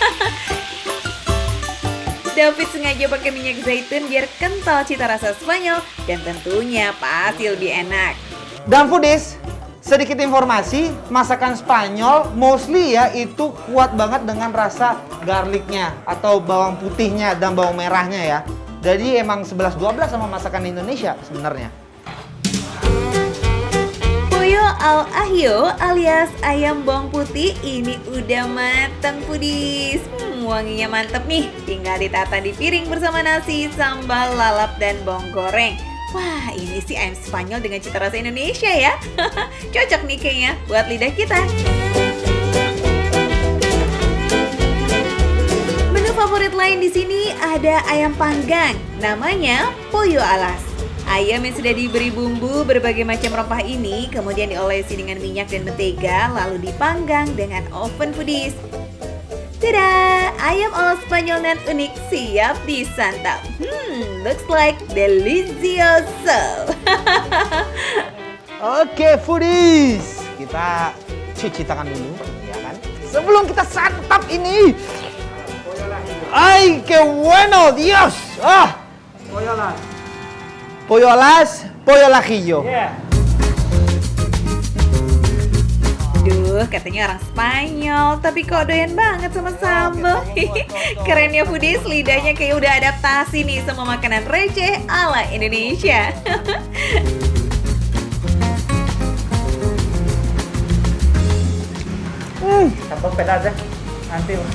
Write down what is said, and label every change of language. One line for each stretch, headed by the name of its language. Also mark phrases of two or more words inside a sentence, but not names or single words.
Indonesian: David sengaja pakai minyak zaitun biar kental cita rasa Spanyol dan tentunya pasti lebih enak. Dan Foodies, sedikit informasi, masakan Spanyol mostly ya itu kuat banget dengan rasa garlicnya atau bawang putihnya dan bawang merahnya ya. Jadi emang 11-12 sama masakan Indonesia sebenarnya. Pollo al Ajillo alias ayam bawang putih ini udah matang Foodies. Wanginya mantep nih, tinggal ditata di piring bersama nasi, sambal, lalap, dan bawang goreng. Wah, ini sih ayam Spanyol dengan cita rasa Indonesia ya. Cocok nih kayaknya buat lidah kita. Menu favorit lain di sini ada ayam panggang, namanya pollo alas. Ayam yang sudah diberi bumbu berbagai macam rempah ini kemudian diolesi dengan minyak dan mentega lalu dipanggang dengan oven Foodies. Tada! Ayam ala Spanyol dan unik siap disantap.
English: Looks like delicioso.
Indonesian: Oke Foodies, kita cuci tangan dulu, ya kan? Sebelum kita santap ini.
Spanish: Ay, qué bueno, Dios!
Indonesian: Pollo las. Pollo alas, pollo al ajillo. Yeah. Duh, katanya orang Spanyol, tapi kok doyan banget sama sambal. Keren ya Foodies, lidahnya kayak udah adaptasi nih sama makanan receh ala Indonesia. Satu pedas ya. Nanti.